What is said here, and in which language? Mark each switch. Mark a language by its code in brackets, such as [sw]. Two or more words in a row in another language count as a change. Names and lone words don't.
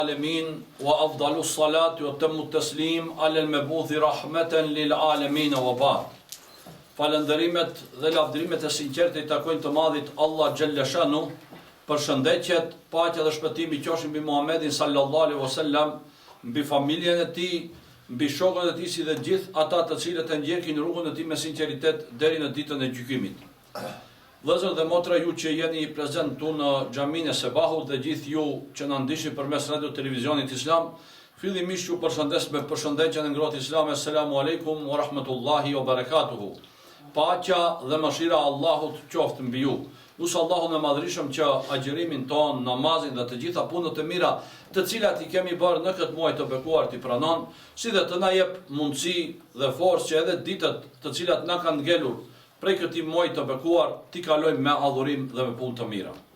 [ar] العالمين وأفضل الصلاة وتم التسليم على المبعوث رحمة للعالمين وبعد. [sq] Falëndërimet dhe lavdërimet e sinqertë i takojnë të madhit Allah [ar] جل شأنه, [sq] përshëndetjet, paqja dhe shpëtimi qofshin mbi Muhamedit [ar] صلى الله عليه وسلم, [sq] mbi familjen e tij, mbi shokët e tij si dhe gjithë ata të cilët e ndjekin rrugën e tij me sinqeritet deri në ditën e gjykimit. Vëllezër dhe motra, ju që jeni prezent tu në xhaminë e Sebahut dhe gjithë ju që na ndiqni përmes radio televizionit Islam, fillimisht ju përshëndes me përshëndetjen e ngrohtë islame. [ar] السلام عليكم ورحمة الله وبركاته. [sq] Paqja dhe mëshira e Allahut qoftë mbi ju. Nusë Allahun e madhërisëm që agjërimin ton, namazin dhe të gjitha punët e mira të cilat i kemi bërë në këtë muaj të bekuar t'i pranon, si dhe të na jep mundësi dhe forcë që edhe ditët të cilat na kanë ngelur prej këtij muaji të bekuar t'i kalojmë me adhurim dhe me punë të mira.